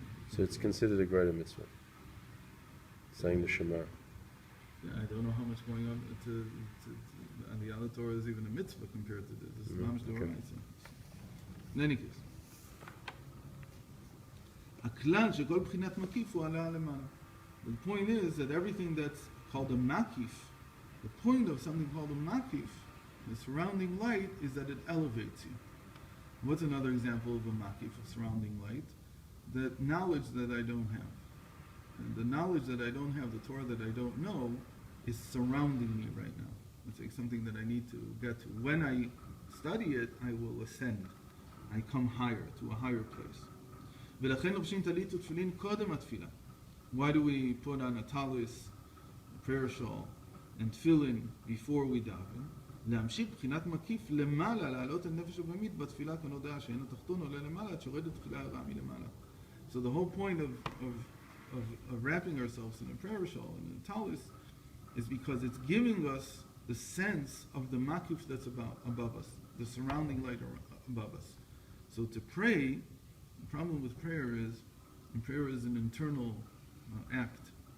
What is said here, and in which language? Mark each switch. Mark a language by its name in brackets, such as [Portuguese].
[English] So it's considered a greater mitzvah, saying the Shema. Yeah, I don't know how much going on on the other Torah is even a mitzvah compared to this. This is mamish d'oraisa. [Hebrew] In any case, הכלל שכל בחינת מקיף הוא עלה למעלה. [English] The point is that everything that's called a makif, the point of something called a makif, the surrounding light, is that it elevates you. What's another example of a makif, a surrounding light? The knowledge that I don't have. And the knowledge that I don't have, the Torah that I don't know, is surrounding me right now. It's like something that I need to get to. When I study it, I will ascend. I come higher, to a higher place. [Hebrew] ולכן לובשים טלית ותפילין קודם התפילה. [English] Why do we put on a talis, a prayer shawl, and tefillin before we daven? [Hebrew] להמשיך בחינת מקיף למעלה, להעלות את נפש הבהמית בתפילה כנודע שאין התחתון עולה למעלה, עד שיורדת תחילה הרע מלמעלה. [English] So the whole point of wrapping ourselves in a prayer shawl and a talis is because it's giving us the sense of the makif that's above us, the surrounding light above us. So to pray, the problem with prayer is an internal act.